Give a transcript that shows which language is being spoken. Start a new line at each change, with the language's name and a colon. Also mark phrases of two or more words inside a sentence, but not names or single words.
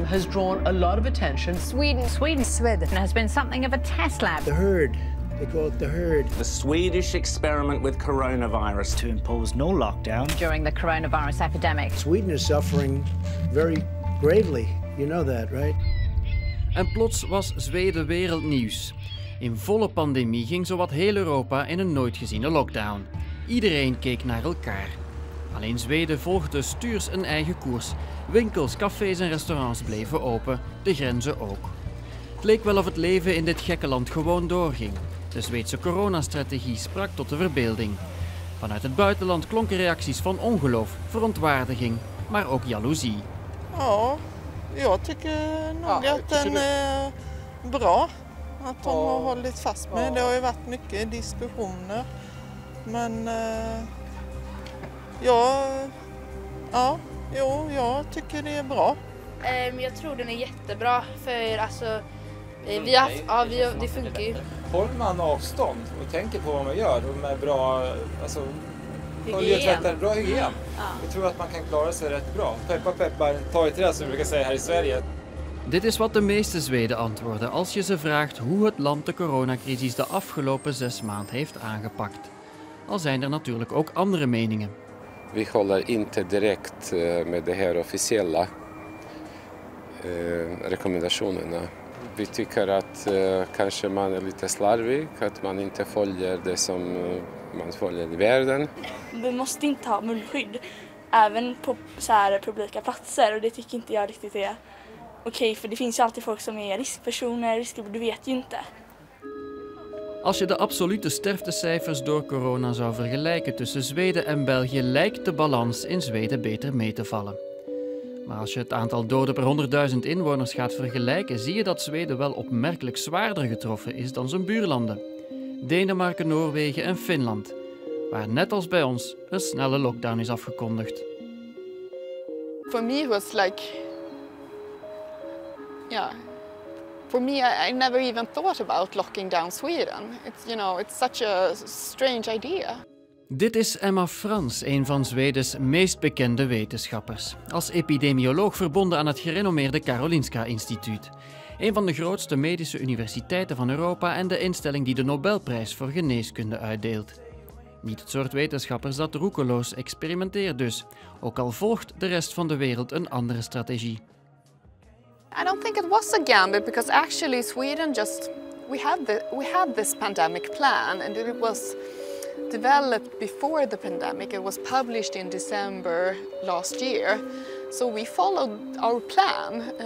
English: has drawn a lot of attention. Sweden has been something of a test lab. The herd. They call it the herd. The Swedish experiment with coronavirus. To impose no lockdown. During the coronavirus epidemic. Sweden is suffering very gravely. You know that, right?
Dutch: En plots was Zweden wereldnieuws. In volle pandemie ging zowat heel Europa in een nooit geziene lockdown. Iedereen keek naar elkaar. Alleen Zweden volgde stuurs een eigen koers. Winkels, cafés en restaurants bleven open, de grenzen ook. Het leek wel of het leven in dit gekke land gewoon doorging. De Zweedse coronastrategie sprak tot de verbeelding. Vanuit het buitenland klonken reacties van ongeloof, verontwaardiging, maar ook jaloezie.
Swedish: Ja, jag tycker nog att den är bra. Att de har hållit fast med. Det har ju varit mycket diskussioner. Men jag tycker det är bra. Jag tror den är jättebra för alltså det funkar ju. Håller man avstånd och tänker på vad man gör och med bra bra hygien. Jag tror att man kan klara sig rätt bra. Peppar peppar, ta i trä som vi brukar säga här i Sverige.
Dutch: Dit is wat de meeste Zweden antwoorden als je ze vraagt hoe het land de coronacrisis de afgelopen 6 maanden heeft aangepakt. Al zijn er natuurlijk ook andere meningen.
Swedish: Vi håller inte direkt med de här officiella rekommendationerna. Vi tycker att kanske man är lite slarvig, att man inte följer det som man följer i världen. Vi måste inte ha munskydd även på så här publika platser och det tycker inte jag riktigt är okej, för det finns ju alltid folk som är riskpersoner, du vet ju inte.
Dutch: Als je de absolute sterftecijfers door corona zou vergelijken tussen Zweden en België, lijkt de balans in Zweden beter mee te vallen. Maar als je het aantal doden per 100.000 inwoners gaat vergelijken, zie je dat Zweden wel opmerkelijk zwaarder getroffen is dan zijn buurlanden. Denemarken, Noorwegen en Finland, waar net als bij ons een snelle lockdown is afgekondigd.
English: For me it was like, for me I never even thought about locking down Sweden. It's such a strange idea.
Dutch: Dit is Emma Frans, een van Zwedens meest bekende wetenschappers. Als epidemioloog verbonden aan het gerenommeerde Karolinska-instituut. Een van de grootste medische universiteiten van Europa en de instelling die de Nobelprijs voor geneeskunde uitdeelt. Niet het soort wetenschappers dat roekeloos experimenteert dus, ook al volgt de rest van de wereld een andere strategie.
English: I don't think it was a gambit because actually Sweden we had this pandemic plan and it was developed before the pandemic. It was published in December last year. So we followed our plan.